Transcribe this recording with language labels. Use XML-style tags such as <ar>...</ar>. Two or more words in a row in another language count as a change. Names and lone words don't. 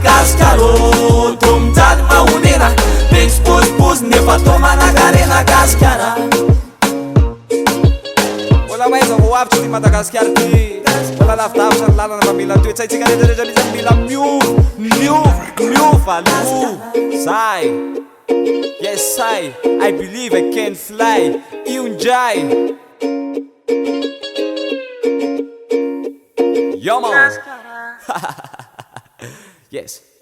<mg>Gasikaro, tô mijaly mahonena. Mitsy pozipozy nefa tô manan-karena. Gasikara. Mbola maiza vao avitra ty Madagasikara ty. Mbola lavidavitra ny lalana fa mila toetsaitsika rehetrarehetra mihitsy. Mila miova, miova, miova aloha. Zay.</mg> <en>Yes, I, I believe I can fly.</en> <mg>Io indray.</mg> <en>Yo, man. Yes.</en>